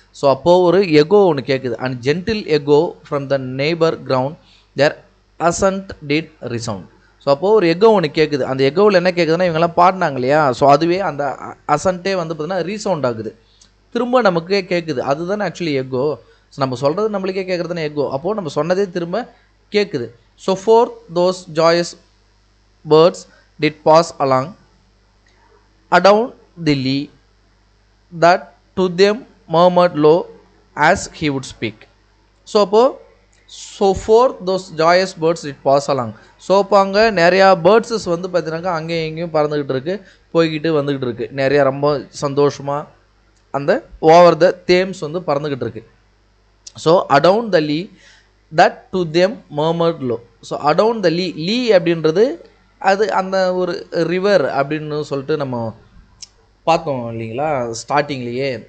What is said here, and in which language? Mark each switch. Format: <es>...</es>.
<ta>So அப்போது ஒரு echo ஒன்று கேட்குது.</ta> <en>And gentle echo from the neighbour ground their accent did resound.</en> <ta>So அப்போது ஒரு எகோ ஒன்று கேட்குது. அந்த எகோவில் என்ன கேட்குதுன்னா, இவங்கெல்லாம் பாடினாங்க இல்லையா, ஸோ அதுவே அந்த அசன்ட்டே வந்து பார்த்தீங்கன்னா ரீசவுண்ட் ஆகுது, திரும்ப நமக்கே கேட்குது. அதுதானே ஆக்சுவலி எகோ. ஸோ நம்ம சொல்கிறது நம்மளுக்கே கேட்குறதுன்னு எகோ. அப்போது நம்ம சொன்னதே திரும்ப கேட்குது.</ta> <en>So for those joyous birds did pass along adown the lea that to them murmured low as he would speak. So for those joyous birds it pass along.</en> <ta>So அப்போ அங்கே நிறையா பேர்ட்ஸஸ் வந்து பார்த்தீங்கன்னாக்கா அங்கேயும் எங்கேயும் பறந்துக்கிட்டு இருக்குது, போய்கிட்டு வந்துக்கிட்டு இருக்குது. நிறையா ரொம்ப சந்தோஷமாக அந்த ஓவர் த தேம்ஸ் வந்து பறந்துக்கிட்டு இருக்குது.</ta> <en>So adown the lea that to them murmured low.</en> <ta>So அடவுன் த லீ அப்படின்றது அது அந்த ஒரு ரிவர் அப்படின்னு சொல்லிட்டு நம்ம பார்த்தோம் இல்லைங்களா ஸ்டார்டிங்லேயே.</ta>